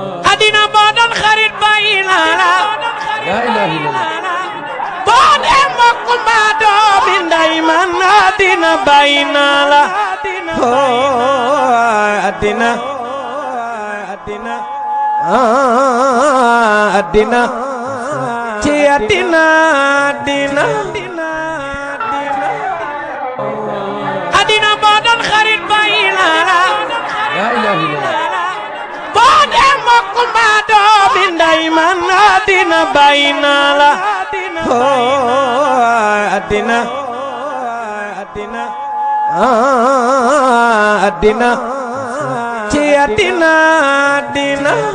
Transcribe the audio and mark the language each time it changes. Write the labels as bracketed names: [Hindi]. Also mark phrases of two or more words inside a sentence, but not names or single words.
[Wolof] Adina boo doon xarit bàyyi naa la. [Arabic] لا إله إلا الله. [Wolof] Boo dee mbokk mbaa doomi ndey man Adina bàyyi naa la. Oh, Adina. Ah, Adina. Ci Adina, Adina. Adina boo doon xarit bàyyi naa la. [Arabic] لا إله إلا الله. [Wolof] Boo dee mbokk mbaa doomi ndey man Adina bàyyi naa la. Oh, Adina. Ah, Adina. Ci Adina, Adina.